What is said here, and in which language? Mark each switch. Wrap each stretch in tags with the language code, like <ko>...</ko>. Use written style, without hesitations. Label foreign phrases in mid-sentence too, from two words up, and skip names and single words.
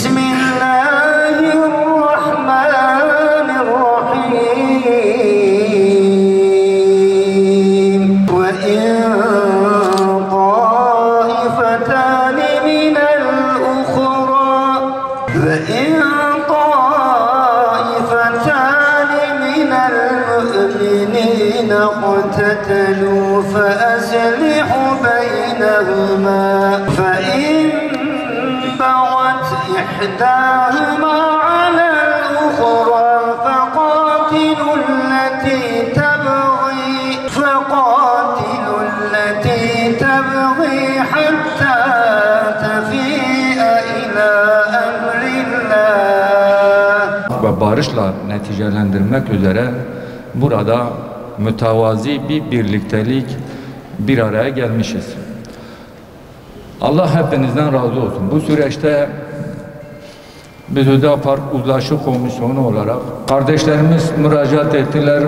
<ar>Bismillahirrahmanirrahim. وإن طائفتان من الأخرى وإن المؤمنين اقتتلوا فأصلحوا بينهما فإن بغت إحداهما على الأخرى فقاتلوا التي تبغي حتى تفيء إلى أمر الله</ar> <tr>ve barışla neticelendirmek üzere burada mütevazi bir birliktelik bir araya gelmişiz. Allah hepinizden razı olsun. Bu süreçte biz Hüdapar Uzlaşı Komisyonu olarak kardeşlerimiz müracaat ettiler.</tr>